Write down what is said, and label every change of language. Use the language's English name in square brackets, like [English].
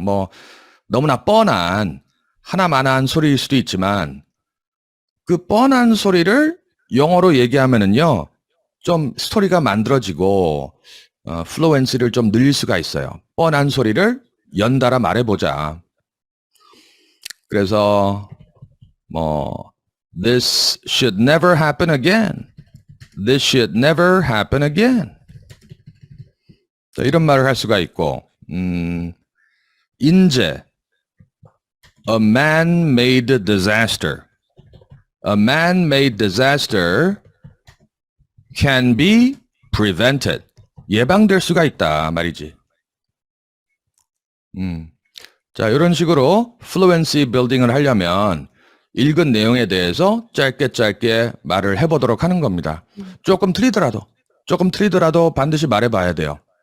[Korean] 뭐 너무나 뻔한 하나만한 소리일 수도 있지만 그 뻔한 소리를 영어로 얘기하면은요. 좀 스토리가 만들어지고 플루언시를 좀 늘릴 수가 있어요. 뻔한 소리를 연달아 말해보자. 그래서 [English] This should never happen again. This should never happen again. [Korean] 자, 이런 말을 할 수가 있고 인재 [English] A man-made disaster. A man-made disaster can be prevented. [Korean] 예방될 수가 있다 말이지. 자, 이런 식으로 [English] fluency building [Korean] 을 하려면 읽은 내용에 대해서 짧게 말을 해보도록 하는 겁니다. 조금 틀리더라도 반드시 말해봐야 돼요.